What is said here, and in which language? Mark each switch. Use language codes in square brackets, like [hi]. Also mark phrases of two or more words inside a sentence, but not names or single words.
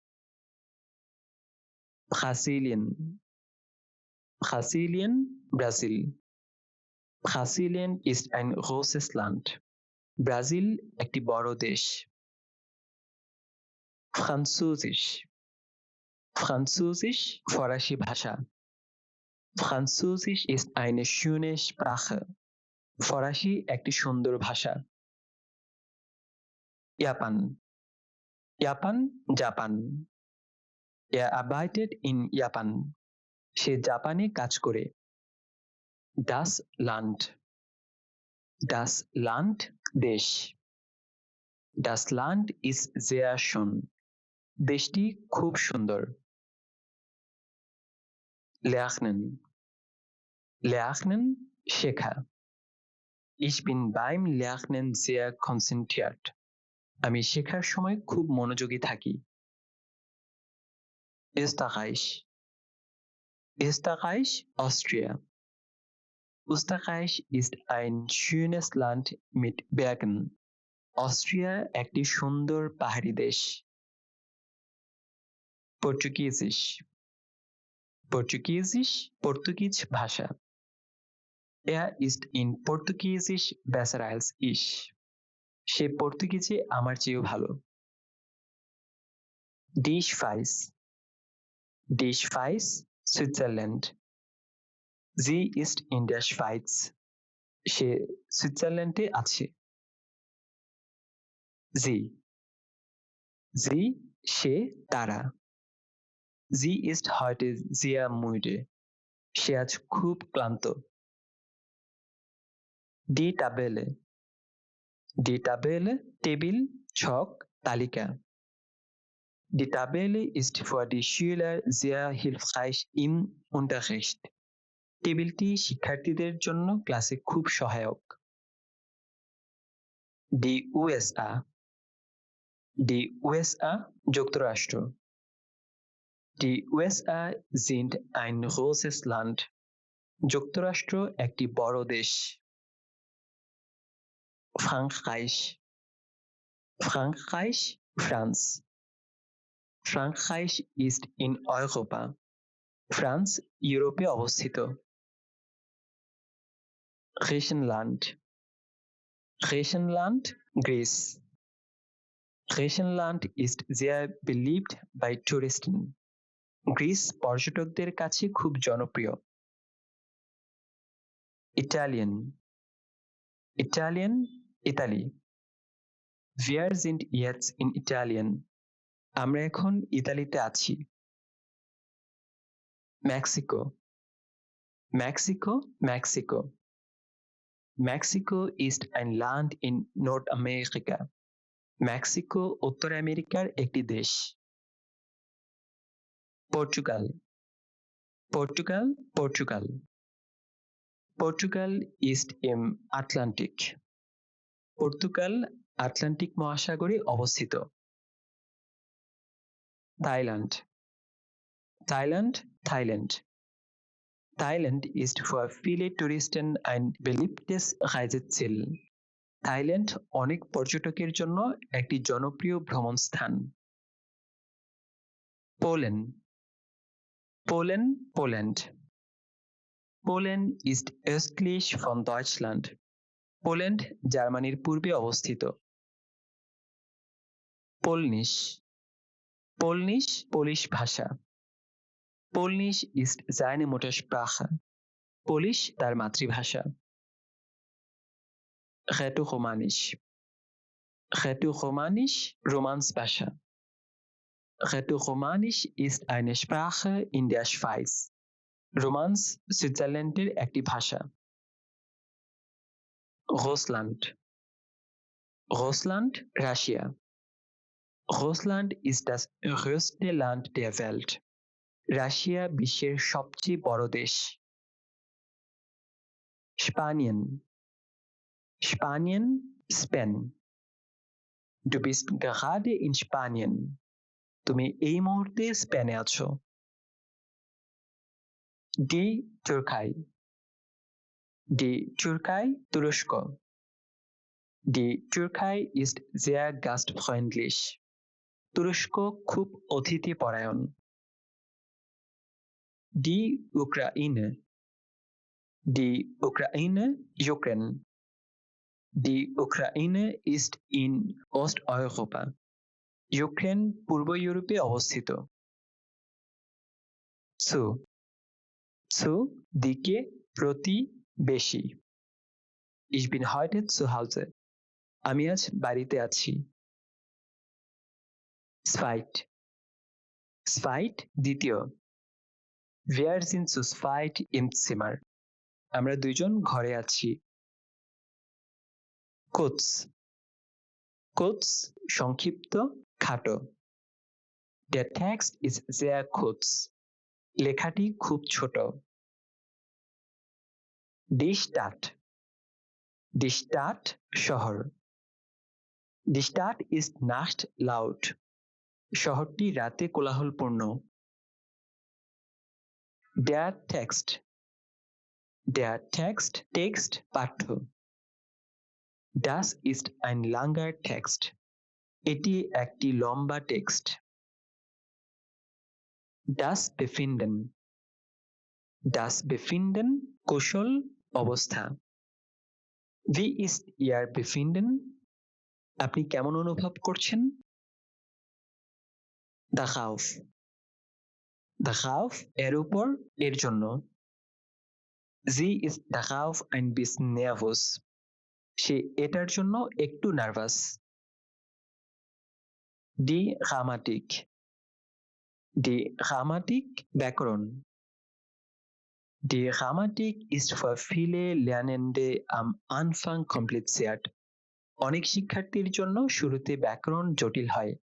[de] Brasilien Brasilien Brasil Brasilien ist ein großes Land [bn] ব্রাজিল একটি বড় দেশ [de] Französisch Französisch [bn] ফরাসি ভাষা [de] Französisch ist eine schöne Sprache [bn] ফরাসি একটি সুন্দর ভাষা [de] Japan Japan জাপান Er arbeitet in Japan [bn] সে জাপানে কাজ করে [de] Das Land Das Land দেশ Das Land ist sehr schön [bn] দেশটি খুব সুন্দর [de] Lernen Lernen শেখা Ich bin beim Lernen sehr konzentriert [bn] আমি শেখার সময় খুব মনোযোগী থাকি [de] Österreich Österreich Austria Österreich ist ein schönes Land mit Bergen [bn] অস্ট্রিয়া একটি সুন্দর পাহাড়ি দেশ [de] Portugiesisch Portugiesisch [bn] পর্তুগিজ ভাষা [de] Er ist in Portugiesisch besser als ich [bn] সে পর্তুগিজে আমার চেয়েও ভালো [de] Die Schweiz Die Schweiz Switzerland Sie ist in der Schweiz [bn] সে সুইজারল্যান্ডে আছে [de] Sie Sie [bn] সে তারা [de] Sie ist heute sehr müde [bn] সে আজ খুব ক্লান্ত [de] Die Tabelle Die Tabelle [bn] টেবিল ছক তালিকা [de] Die Tabelle ist für die Schüler sehr hilfreich im Unterricht [bn] টেবিলটি শিক্ষার্থীদের জন্য ক্লাসে খুব সহায়ক [de] Die USA Die USA যুক্তরাষ্ট্র Die USA sind ein großes Land [bn] যুক্তরাষ্ট্র একটি বড় দেশ [de] Frankreich Frankreich France Frankreich ist in Europa [bn] ফ্রান্স ইউরোপে অবস্থিত [de] Griechenland Griechenland Greece Griechenland ist sehr beliebt bei Touristen [bn] গ্রিস পর্যটকদের কাছে খুব জনপ্রিয় [de] Italien Italien ইতালি Wir sind jetzt in Italien [bn] আমরা এখন ইতালিতে আছি [de] Mexico Mexico Mexico Mexico ist ein Land in Nordamerika [bn] মেক্সিকো উত্তর আমেরিকার একটি দেশ [de] Portugal Portugal Portugal Portugal ist im Atlantik [bn] পর্তুগাল আটলান্টিক মহাসাগরে অবস্থিত [de] Thailand Thailand Thailand Thailand ist für viele Touristen ein beliebtes Reiseziel [bn] থাইল্যান্ড অনেক পর্যটকের জন্য একটি জনপ্রিয় ভ্রমণস্থান [de] Polen Polen Poland Polen ist östlich von Deutschland [bn] পোল্যান্ড জার্মানির পূর্বে অবস্থিত [de] Polnisch Polnisch [bn] পোলিশ ভাষা [de] Polnisch ist seine Muttersprache [bn] পোলিশ তার মাতৃভাষা [de] Rätoromanisch Rätoromanisch [bn] রোমান্স ভাষা [de] Rätoromanisch ist eine Sprache in der Schweiz. [bn] রোমান্স সুইজারল্যান্ডের একটি ভাষা। [de] Russland. Russland, Russia. Russland ist das größte Land der Welt. [bn] রাশিয়া বিশ্বের সবচেয়ে বড় দেশ। [de] Spanien. Spanien, Spain. Du bist gerade in Spanien. [bn] তুমি এই মুহূর্তে স্পেনে আছো। [de] Die Türkei. Die Türkei, তুরস্ক। Die Türkei ist sehr gastfreundlich. [bn] তুরস্ক খুব অতিথিপরায়ণ। [de] Die Ukraine. Die Ukraine, Ukraine. Die Ukraine ist in Osteuropa. [bn] ইউক্রেন পূর্ব ইউরোপে অবস্থিত। Zu. [de] Zu, [bn] দিকে, প্রতি, বেশি। [de] Ich bin heute zu Hause. [bn] আমি আজ বাড়িতে আছি। [de] Zweit. Zweit, দ্বিতীয়। Wir sind zu zweit im Zimmer. [bn] আমরা দুইজন ঘরে আছি। Kurz. [de] Kurz, [bn] সংক্ষিপ্ত, খাটো। [de] Der Text ist sehr kurz. [bn] লেখাটি খুব ছোট। [de] Die Stadt. Die Stadt, শহর। Die Stadt ist nachts laut. [bn] শহরটি রাতে কোলাহলপূর্ণ। [de] Der Text. Der Text, Text, পাঠ্য। Das ist ein langer Text. [bn] এটি একটি লম্বা টেক্সট। [de] Das Befinden. Das Befinden, [bn] কুশল, অবস্থা। [de] Wie ist Ihr Befinden? [bn] আপনি কেমন অনুভব করছেন? [de] Darauf. Darauf, [bn] এর উপর, এর জন্য। [de] Sie ist darauf ein bisschen nervös. [bn] সে এটার জন্য একটু নার্ভাস। [de] Die Grammatik. Die Grammatik, ব্যাকরণ। Die Grammatik ist für viele Lernende am Anfang kompliziert. [bn] অনেক শিক্ষার্থীর জন্য শুরুতে ব্যাকরণ জটিল হয়।